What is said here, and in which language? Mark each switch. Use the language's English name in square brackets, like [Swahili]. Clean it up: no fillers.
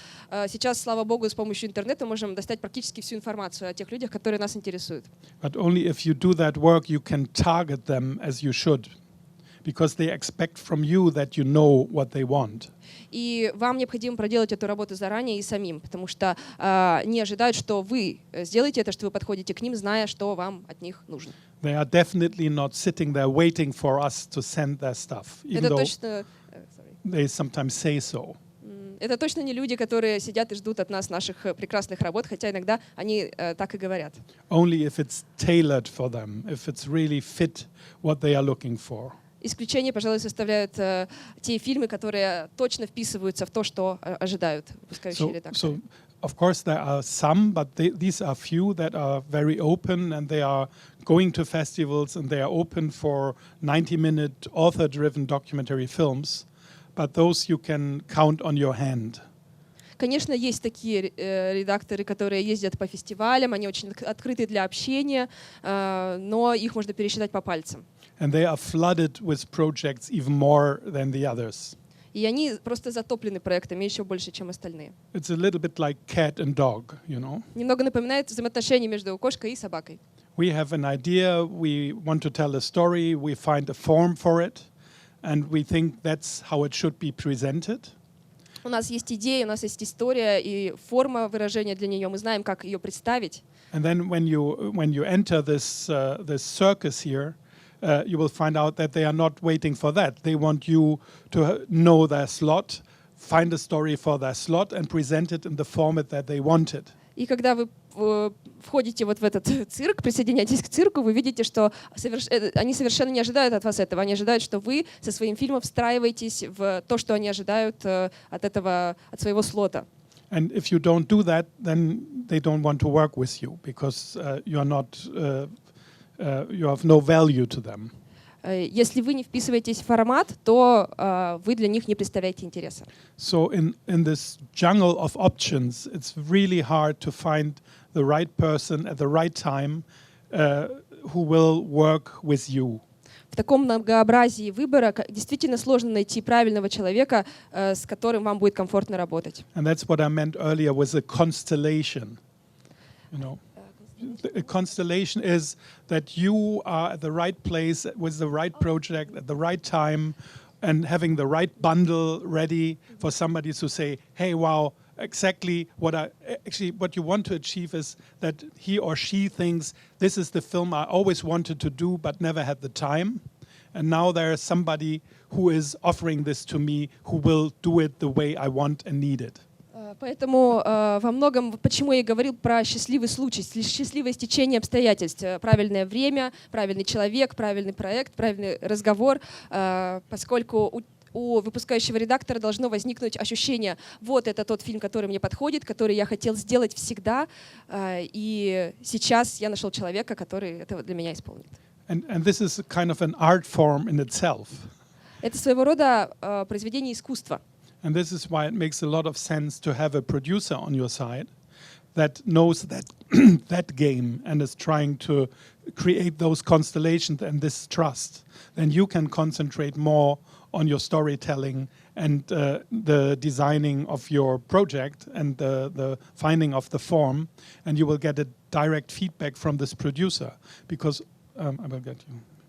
[Russian] Сейчас, слава богу, с помощью интернета мы можем достать практически всю информацию о тех людях, которые нас интересуют. [English] But only if you do that work, you can target them as you should. Because they expect from you that you know what they want. [Russian] И вам необходимо проделать эту работу заранее и самим, потому что не ожидают, что вы сделаете это, что вы подходите к ним, зная, что вам от них нужно. [English] They are definitely not sitting there waiting for us to send their stuff, even [Russian] Это [English] though [Russian] точно, [English] they sometimes say so. [Russian] Это точно не люди, которые сидят и ждут от нас наших прекрасных работ, хотя иногда они так и говорят. [English] Only if it's tailored for them, if it's really fit what they are looking for. [Russian] Исключение, пожалуй, составляют те фильмы, которые точно вписываются в то, что ожидают выпускающие редакторы. [English] So, of course, there are some, but these are few that are very open, and they are going to festivals, and they are open for 90-minute author-driven documentary films. But those you can count on your hand. [Russian] Конечно, есть такие редакторы, которые ездят по фестивалям, они очень открыты для общения, но их можно пересчитать по пальцам. [English] And they are flooded with projects even more than the others. [Russian] И они просто затоплены проектами еще больше, чем остальные. [English] It's a little bit like cat and dog, you know. [Russian] Немного напоминает взаимоотношения между кошкой и собакой. [English] We have an idea, we want to tell a story, we find a form for it, and we think that's how it should be presented. [Russian] У нас есть идея, у нас есть история и форма выражения для нее. Мы знаем, как ее представить. [English] And then when you enter this circus here, you will find out that they are not waiting for that. They want you to know their slot, find a story for their slot, and present it in the format that they wanted. [Russian] И когда вы входите вот в этот цирк, присоединяетесь к цирку, вы видите, что они совершенно не ожидают от вас этого. Они ожидают, что вы со своим фильмом встраиваетесь в то, что они ожидают от своего слота. [English] And if you don't do that, then they don't want to work with you because you have no value to them. [Russian] Если вы не вписываетесь в формат, то вы для них не представляете интереса. [English] So in this jungle of options, it's really hard to find the right person at the right time who will work with you. [Russian] В таком многообразии выбора действительно сложно найти правильного человека, с которым вам будет комфортно работать. [English] And that's what I meant earlier with a constellation. You know, a constellation is that you are at the right place with the right project at the right time and having the right bundle ready for somebody to say, hey, wow, exactly what you want to achieve is that he or she thinks this is the film I always wanted to do but never had the time. And now there is somebody who is offering this to me who will do it the way I want and need it. [Russian] Поэтому во многом, почему я и говорил про счастливый случай, счастливое стечение обстоятельств, правильное время, правильный человек, правильный проект, правильный разговор, поскольку у выпускающего редактора должно возникнуть ощущение, вот это тот фильм, который мне подходит, который я хотел сделать всегда, и сейчас я нашел человека, который это для меня исполнит. [English] And this is kind of an art form in itself. [Russian] Это своего рода произведение искусства. [English] And this is why it makes a lot of sense to have a producer on your side that knows that game and is trying to create those constellations and this trust. Then you can concentrate more on your storytelling and the designing of your project and the finding of the form, and you will get a direct feedback from this producer because I will get you.